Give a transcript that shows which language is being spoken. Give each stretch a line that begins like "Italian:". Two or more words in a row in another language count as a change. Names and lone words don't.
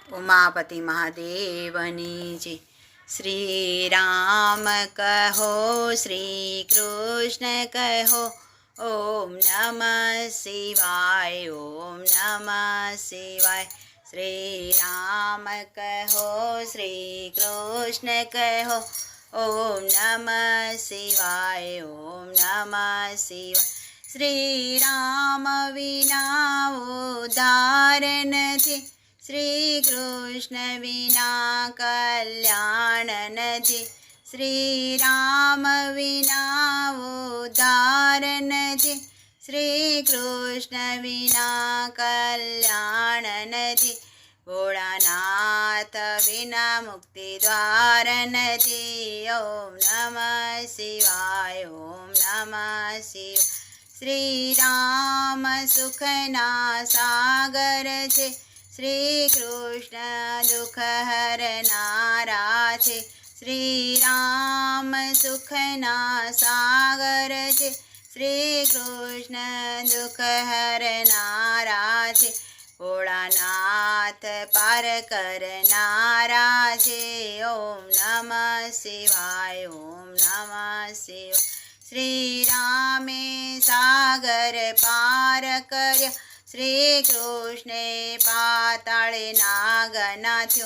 Gujarati: ઉમાપતિ મહાદેવની જી। શ્રી રામ કહો શ્રી કૃષ્ણ કહો,
Sanskrit: ओम नमः शिवाय ओम नमः शिवाय।
Gujarati: શ્રી રામ કહો શ્રી કૃષ્ણ કહો,
Sanskrit: ओम नमः शिवाय ओम नमः शिवाय।
Gujarati: શ્રી રામ વિના ઉદ્ધાર નથી, શ્રી કૃષ્ણ વિના કલ્યાણ નથી, શ્રી રામ વિના ઉદ્ધાર નથી, શ્રી કૃષ્ણ વિના કલ્યાણ નથી, ભોળાનાથ વિના મુક્તિ દ્વાર નથી।
Sanskrit: ओम नमः शिवाय ओम नमः शिवाय।
Gujarati: શ્રી રામ સુખના સાગર છે, શ્રી કૃષ્ણ દુખ હરનારા છે। શ્રી રામ સુખના સાગર છે, શ્રી કૃષ્ણ દુખ હરનારા છે। ભોળાનાથ પાર કરનારા છે।
Sanskrit: ओम नमः शिवाय ओम नमः शिवाय।
Gujarati: શ્રી રામે સાગર પાર કર્યો, શ્રી કૃષ્ણે પાતાળે નાગનાથ્યો।